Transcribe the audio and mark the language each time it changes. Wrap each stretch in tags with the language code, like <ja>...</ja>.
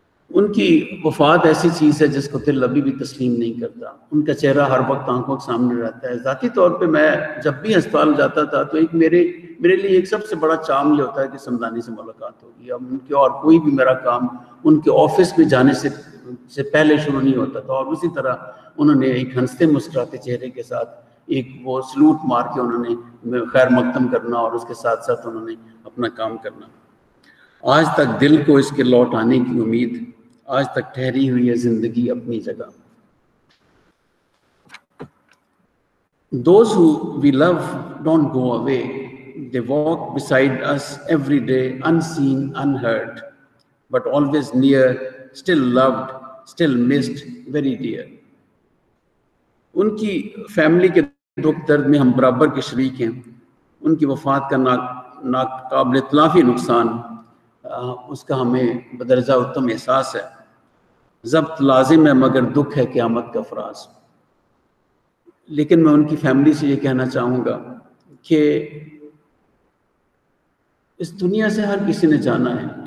<ur>ان کی وفات ایسی چیز ہے جس کو دل ابھی بھی تسلیم نہیں کرتا۔ ان کا چہرہ ہر وقت آنکھوں کے سامنے رہتا ہے۔ ذاتی طور پہ میں جب بھی ہسپتال جاتا تھا تو ایک میرے لیے ایک سب سے بڑا چام یہ ہوتا ہے کہ سمدانی سے ملاقات ہوگی۔ اب ان کے اور کوئی بھی میرا کام ان کے آفس میں جانے سے پہلے شروع نہیں ہوتا تھا، اور اسی طرح انہوں نے ایک ہنستے مسکراتے چہرے کے ساتھ ایک وہ سلوٹ مار کے انہوں نے خیر مقدم کرنا اور اس کے ساتھ ساتھ انہوں نے اپنا کام کرنا. آج تک دل کو اس کے لوٹ آنے کی امید، آج تک ٹھہری ہوئی ہے زندگی اپنی جگہ.</ur> <en>Those who we love don't go away. They walk beside us every day, unseen, unheard, but always near, still loved, still missed, very dear.</en> <ur>ان کی فیملی کے دکھ درد میں ہم برابر کے شریک ہیں. ان کی وفات کا ناقابل تلافی نقصان، اس کا ہمیں بدرجہ اتم احساس ہے. ضبط لازم ہے مگر دکھ ہے قیامت کا فراز. لیکن میں ان کی فیملی سے یہ کہنا چاہوں گا کہ اس دنیا سے ہر کسی نے جانا ہے.</ur>